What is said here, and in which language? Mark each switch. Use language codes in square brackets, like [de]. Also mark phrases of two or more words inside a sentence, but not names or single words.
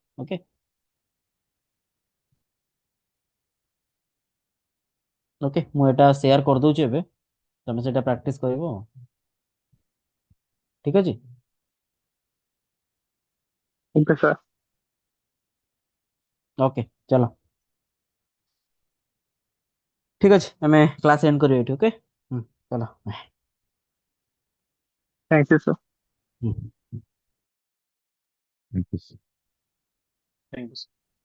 [en] OK OK [or] ମୁଁ ଏଟା ସେୟାର କରିଦଉଛି ଏବେ, ତମେ ସେଟା ପ୍ରାକ୍ଟିସ କରିବ ଆଉ। ଠିକ ଅଛି। [en] OK sir. [or] ଓକେ ଚାଲ ଠିକ ଅଛି ଆମେ [en] class end [or] କରିବା ଏଠି। ଓକେ ଚାଲ। [en] Thank you sir. ହୁଁ। Thank you. Thank you.